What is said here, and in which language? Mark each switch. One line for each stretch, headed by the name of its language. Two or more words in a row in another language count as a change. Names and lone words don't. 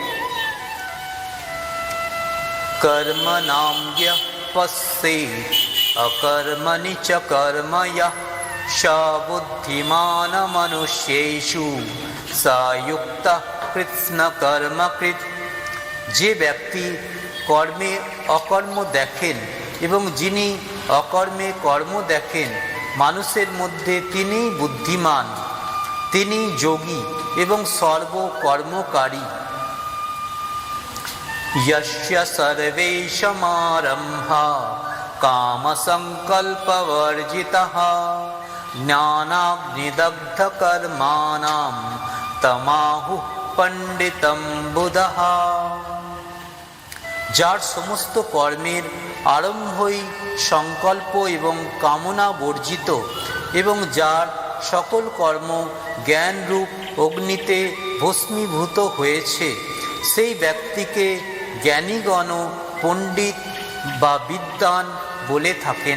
Sanskrit: কর্মণাং ইয়ঃ পশ্যেৎ অকর্মণি চ কর্ম ইয়ঃ স বুদ্ধিমান মনুষ্যেষু স যুক্তঃ কৃৎস্ন কর্মকৃৎ।
Bangla: যে ব্যক্তি কর্মে অকর্ম দেখেন এবং যিনি অকর্মে কর্ম দেখেন, মানুষের মধ্যে তিনিই বুদ্ধিমান, তিনি যোগী এবং সর্বকর্মকারী।
Sanskrit: यस्य सर्वेषामारम्भा कामसङ्कल्पवर्जितः ज्ञानाग्निदग्धकर्माणां तमाहुः पण्डितं बुधः।
Bangla: যার সমস্ত কর্মের আরম্ভই সংকল্প এবং কামনা বর্জিত এবং যার সকল কর্ম জ্ঞানরূপ অগ্নিতে ভস্মীভূত হয়েছে, সেই ব্যক্তিকে জ্ঞানীগণ পণ্ডিত বা বিদ্বান বলে থাকেন।